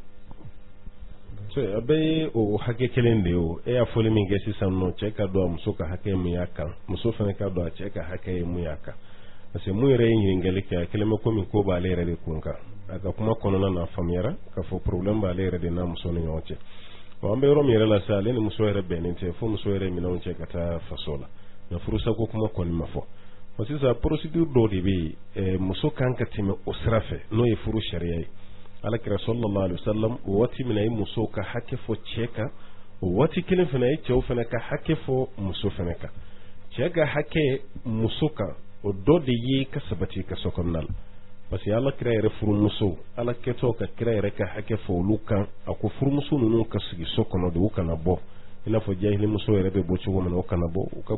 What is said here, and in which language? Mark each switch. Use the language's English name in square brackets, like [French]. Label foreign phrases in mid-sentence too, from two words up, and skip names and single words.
[Bambara] a bɛɛ ye o hakɛ kelen de ye o e y'a fɔli min kɛ sisan nɔ cɛ ka dɔn a muso ka hakɛ mun y'a kan muso fana ka dɔn a cɛ ka hakɛ ye mun y'a kan [French] parce que [Bambara] mun yɛrɛ ye ɲininkali kɛ a kelen bɛ komi ko b'ale yɛrɛ de kun kan a ka kuma kɔnɔna na a faamuyara k'a fɔ problème b'ale yɛrɛ de n'a muso ni ɲɔgɔn cɛ an bɛ yɔrɔ min yɛrɛ la sa ale ni muso yɛrɛ bɛnnen tɛ fo muso yɛrɛ minɛnw cɛ ka taa faso la nka furusako kuma kɔni ma fɔ sisan procédure dɔw de bɛ yen muso kan ka tɛmɛ o sira fɛ n'o ye furu sariya ye alakira [Arabic] صلى الله عليه وسلم [Bambara] o waati min na ye muso ka hakɛ fɔ cɛ kan o waati kelen fana ye cɛw fana ka hakɛ fɔ muso fana kan cɛ ka hakɛ muso kan o dɔ de ye ka sabati ka so kɔnɔna la [French] parce que [Bambara] alakira yɛrɛ furumuso ala kɛtɔ ka kira yɛrɛ ka hakɛ fɔ olu kan a ko furumuso ninnu ka sigi so kɔnɔ de u kana bɔ i n'a fɔ jahili muso yɛrɛ bɛ bɔ cogo min na o kana bɔ u ka